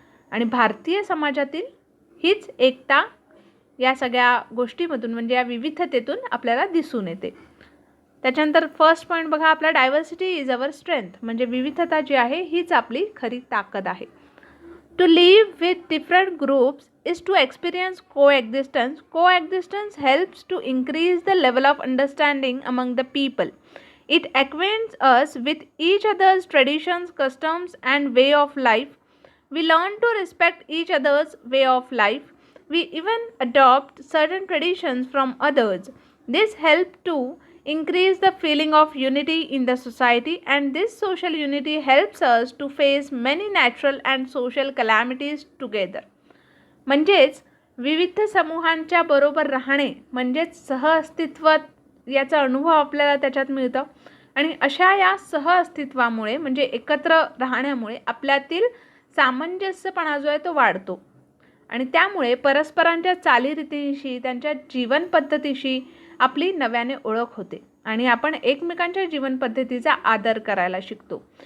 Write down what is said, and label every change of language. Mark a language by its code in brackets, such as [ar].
[mr] आणि भारतीय समाजातील हीच एकता या सगळ्या गोष्टीमधून म्हणजे या विविधतेतून आपल्याला दिसून येते. त्याच्यानंतर फर्स्ट पॉईंट बघा आपला, [en] diversity is our strength, [mr] म्हणजे विविधता जी आहे हीच आपली खरी ताकद आहे. [en] To live with different groups is to experience coexistence. Coexistence helps to increase the level of understanding among the people. It acquaints us with each other's traditions, customs, and way of life. We learn to respect each other's way of life. We even adopt certain traditions from others. This helps to increase the feeling of unity in the society, and this social unity helps us to face many natural and social calamities together. [mr] म्हणजेच विविध समूहांच्या बरोबर राहणे म्हणजेच सहअस्तित्व याचा अनुभव आपल्याला त्याच्यात मिळतं. आणि अशा या सहअस्तित्वामुळे म्हणजे एकत्र राहण्यामुळे आपल्यातील सामंजस्यपणा जो आहे तो वाढतो. आणि त्यामुळे परस्परांच्या चालीरीतींशी, त्यांच्या जीवनपद्धतीशी आपली नव्याने ओळख होते आणि आपण एकमेकांच्या जीवनपद्धतीचा आदर करायला शिकतो.